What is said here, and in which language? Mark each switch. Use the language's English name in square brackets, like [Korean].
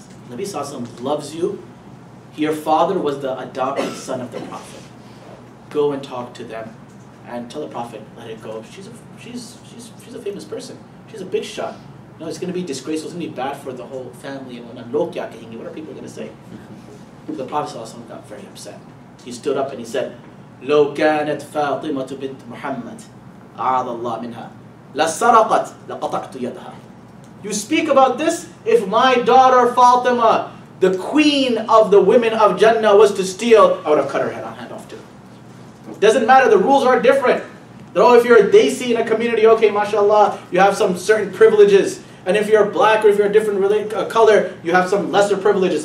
[English] Nabi Sallallahu loves you. Your father was the adopted son of the Prophet. Go and talk to them and tell the Prophet, let it go. She's a famous person. She's a big shot. No, it's going to be disgraceful. It's going to be bad for the whole family. And what are people going to say? The Prophet ﷺ got very upset. He stood up and he said, [Arabic] لو كانت فاطمة بنت محمد أعاذ الله منها لسرقت لقطعت يدها. [English] You speak about this? If my daughter Fatima, the queen of the women of Jannah, was to steal, I would have cut her hand off too. Doesn't matter, the rules are different. Though if you're a Desi in a community, okay, mashallah, you have some certain privileges. And if you're black or if you're a different color, you have some lesser privileges.